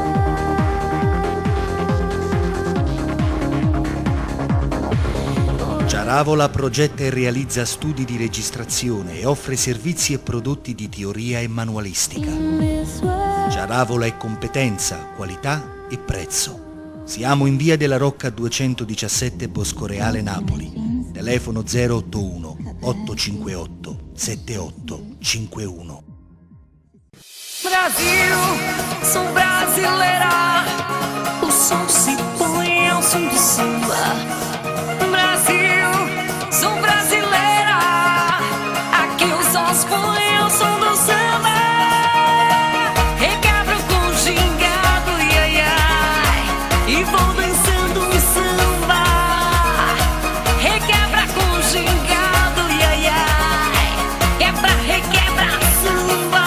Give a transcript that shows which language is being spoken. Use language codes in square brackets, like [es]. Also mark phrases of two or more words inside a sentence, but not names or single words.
[it] Giaravola progetta e realizza studi di registrazione e offre servizi e prodotti di teoria e manualistica. Giaravola è competenza, qualità e prezzo. Siamo in via della Rocca 217 Boscoreale, Napoli. Telefono 081 858 7851. [pt] Brasil, sou brasileira. O som se põe ao som do samba. Brasil, sou brasileira. Aqui os ossos põem ao som do samba. Requebra com gingado, ai, ai, e vou dançando um samba. Requebra com gingado, ai, ai, quebra, requebra, samba.